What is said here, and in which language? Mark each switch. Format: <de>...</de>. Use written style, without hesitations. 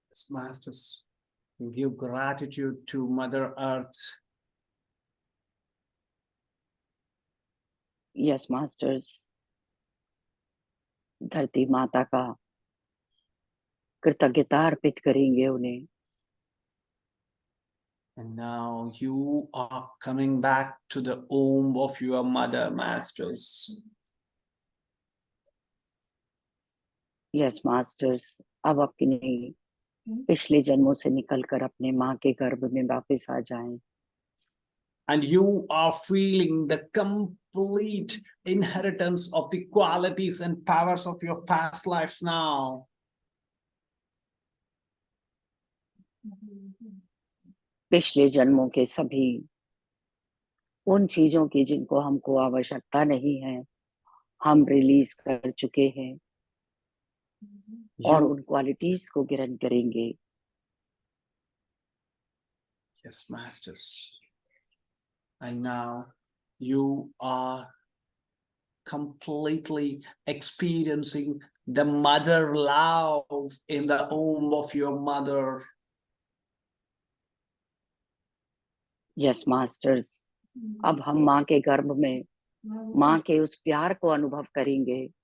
<en>Masters, give gratitude to Mother Earth.</en> <hi>Yes masters, धरती माता का कृतज्ञता अर्पित करेंगे उन्हें।</hi> <en>And now you are coming back to the womb of your mother, Masters.</en> <hi>Yes masters, अब अपने पिछले जन्मों से निकलकर अपने माँ के गर्भ में वापस आ जाएं।</hi> <en>And you are feeling the complete inheritance of the qualities and powers of your past life now.</en> <hi>पिछले जन्मों के सभी उन चीजों की जिनको हमको आवश्यकता नहीं है, हम रिलीज कर चुके हैं और उन क्वालिटीज को ग्रहण करेंगे।</hi> <en>Yes, Masters. And now you are completely experiencing the mother love in the womb of your mother.</en> <hi>Yes masters, अब हम माँ के गर्भ में माँ के उस प्यार को अनुभव करेंगे।</hi>